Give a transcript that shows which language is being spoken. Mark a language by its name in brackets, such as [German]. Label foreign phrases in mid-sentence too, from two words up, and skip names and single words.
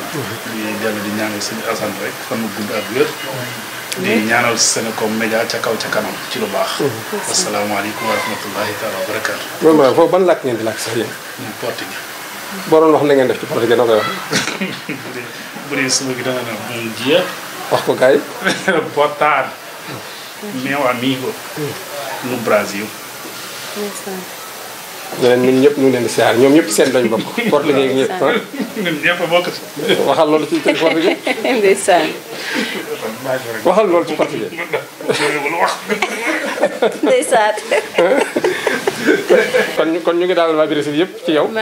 [Wolof] di dellu di ñaanal suñu Assane rek fan mu gudd ak wér. di ñaanal Senego Média ca kaw ca kanam ci lu baax. [Arabic] السلام عليكم ورحمة الله تعالى وبركاته. [Wolof] loolu mooy foofu ban làkk ngeen di làkk sax yéen. ñun portugais. boo doon wax na ngeen def ci portugais noo koy wax. bu dee suba gi da nga ne [Portuguese] bom dia. [Wolof] wax ko gars yi. [Portuguese] boa tarde. meu amigo. no Brasil. [Wolof] ñeneen ñun ñëpp ñu ngi leen di siyaar ñoom ñëpp seen lañ bokk. portugais yi ñëpp ah. ñun ñëpp a bokk ci. waxal loolu ci portugais. ndeysaan. waxal loolu ci portugais. ndeysaan. kon ñu ngi daal waa Brésil yëpp ci yow.